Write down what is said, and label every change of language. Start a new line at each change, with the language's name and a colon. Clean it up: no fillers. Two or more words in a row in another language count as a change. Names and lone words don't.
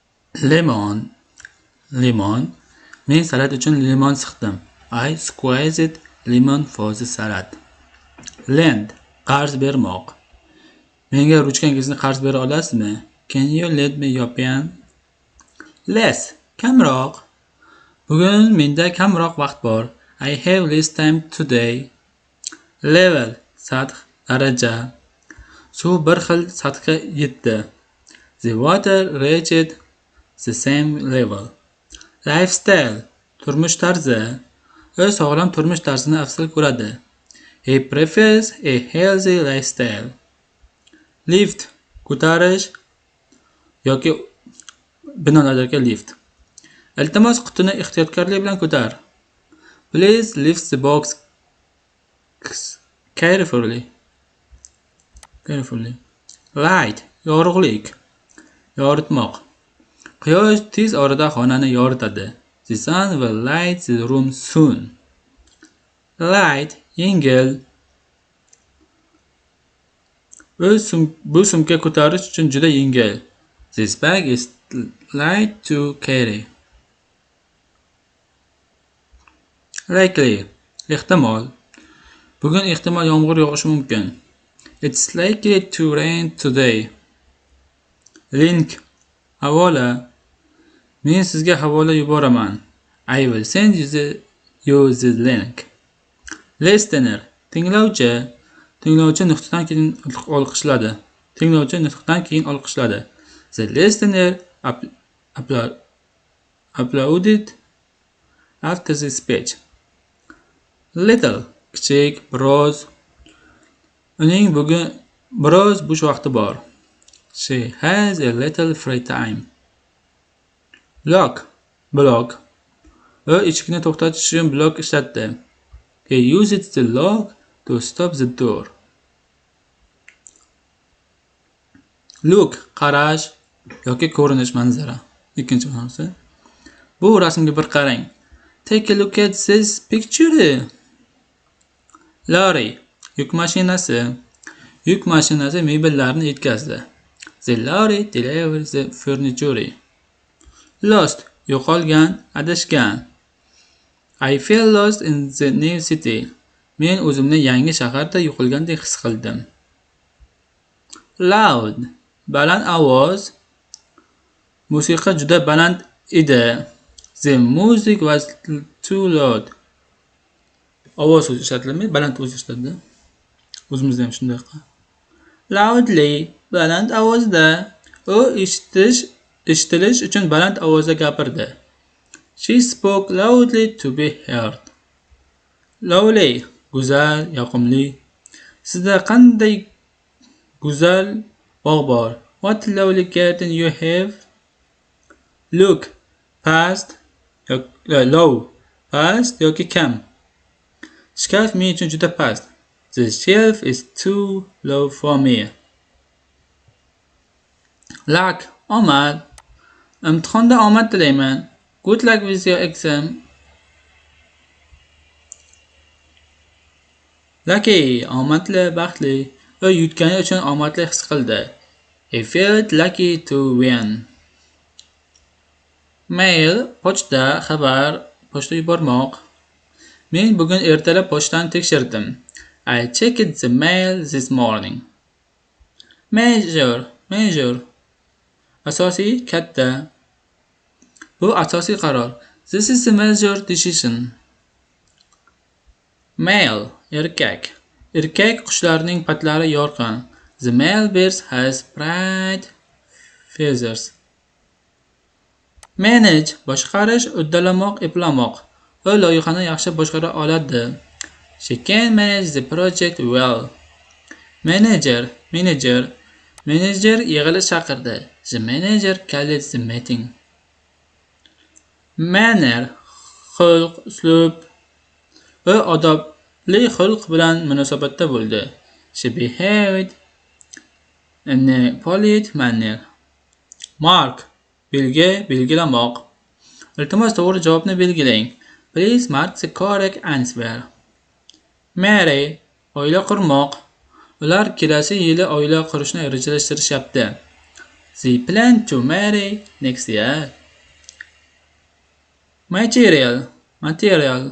English: Lemon. Limon.
Uzbek: Men salat uchun limon siqdim.
English: I squeezed lemon for the salad. Lend.
Uzbek: Qarz bermoq. Menga ruchkangizni qarz bera olasizmi?
English: Can you lend me your pen? Less.
Uzbek: Kamroq. Bugun menda kamroq vaqt bor.
English: I have less time today. Level.
Uzbek: Sath, daraja. Suv bir xil sathga yetdi.
English: The water reached the same level. Lifestyle.
Uzbek: Turmush tarzi. U sog'lom turmush tarzini afzal ko'radi.
English: He prefers a healthy lifestyle. Lift.
Uzbek: Ko'tarish yoki binolardagi lift. Iltimos qutini ehtiyotkorlik bilan ko'tar.
English: Please lift the box carefully. Light.
Uzbek: Yorug'lik. Yoritmoq. Quyosh tez orada xonani yoritadi.
English: The sun will light the room soon. Light.
Uzbek: Yengil. Bu sumka ko'tarish uchun juda yengil.
English: This bag is light to carry. Likely.
Uzbek: Ehtimol. Bugun ehtimol yomg'ir yog'ishi mumkin.
English: It's likely to rain today. Link.
Uzbek: Havola. Men sizga havola yuboraman.
English: I will send you the link. Listener.
Uzbek: Tinglovchi. Tinglovchi nutqdan keyin olqishladi.
English: The listener applauded after the speech. Little.
Uzbek: Kichik, biroz. Uning bugun biroz bo'sh vaqti bor.
English: She has a little free time. Lock. Block.
Uzbek: U eshikni to'xtatish uchun blok ishlatdi.
English: He used the lock to stop the door. Look.
Uzbek: Qarash yoki ko'rinish, manzara. Ikkinchi ma'nosi. Bu rasmga bir qarang.
English: Take a look at this picture. Lorry.
Uzbek: Yuk mashinasi. Yuk mashinasi mebellarni yetkazdi.
English: The lorry delivered the furniture. Lost.
Uzbek: Yo'qolgan, adashgan.
English: I feel lost in the new city.
Uzbek: Men o'zimni yangi shaharda yo'qolgandek his qildim. Loud. Baland ovoz. Musiqa juda baland edi.
English: The music was too loud.
Uzbek: Ovoz so'zi ishlatilmaydi, baland o'zi ishlatiladi. O'zimizda ham shunday. Loudly. Baland ovozda. U eshitilish uchun baland ovozda gapirdi.
English: She spoke loudly to be heard. Lovely.
Uzbek: Go'zal, yoqimli. Sizda qanday go'zal bog' bor.
English: What lovely garden you have. Look. Past. Low.
Uzbek: Past yoki kam. Shkaf men uchun juda past.
English: The shelf is too low for me. Luck.
Uzbek: Omad. Imtihonda omad tilayman.
English: Good luck with your exam. Lucky.
Uzbek: Omadli, baxtli. U yutgani uchun omadli his qildi.
English: He felt lucky to win. Mail.
Uzbek: Pochta, xabar, pochta yubormoq. Men bugun ertalab pochtani tekshirdim.
English: I checked the mail this morning. Major.
Uzbek: Asosiy, katta. Bu asosiy qaror.
English: This is a major decision. Male.
Uzbek: Erkak. Erkak qushlarning patlari yorqin.
English: The male bird has bright feathers. Manage.
Uzbek: Boshqarish, uddalamoq, eplamoq. U loyihani yaxshi boshqara oladi.
English: She can manage the project well.
Uzbek: Manager. Manager yig'ilish chaqirdi.
English: The manager called the meeting. Manner.
Uzbek: Xulq, uslub. U odobli xulq bilan munosabatda bo'ldi.
English: She behaved in a polite manner. Mark.
Uzbek: Belgilamoq. Iltimos to'g'ri javobni belgilang.
English: Please mark the correct answer. Marry.
Uzbek: Oila qurmoq. Ular kelasi yili oila qurishni rejalashtirishyapti.
English: They plan to marry next year. Material.